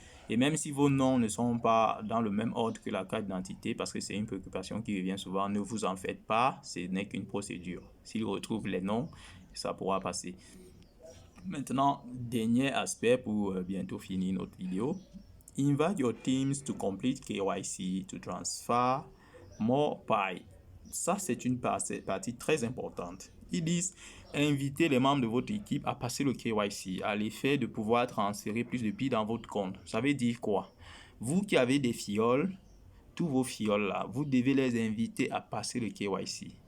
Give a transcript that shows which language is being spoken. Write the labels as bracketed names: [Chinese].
[French] Et même si vos noms ne sont pas dans le même ordre que la carte d'identité, parce que c'est une préoccupation qui revient souvent, ne vous en faites pas, ce n'est qu'une procédure. S'il retrouve les noms, ça pourra passer. Maintenant, dernier aspect pour bientôt finir notre vidéo. [English] Invite your teams to complete KYC to transfer more PI. [French] Ça, c'est une partie très importante. Ils disent invitez les membres de votre équipe à passer le KYC à l'effet de pouvoir transférer plus de PI dans votre compte. Ça veut dire quoi? Vous qui avez des fioles, tous vos fioles là, vous devez les inviter à passer le KYC.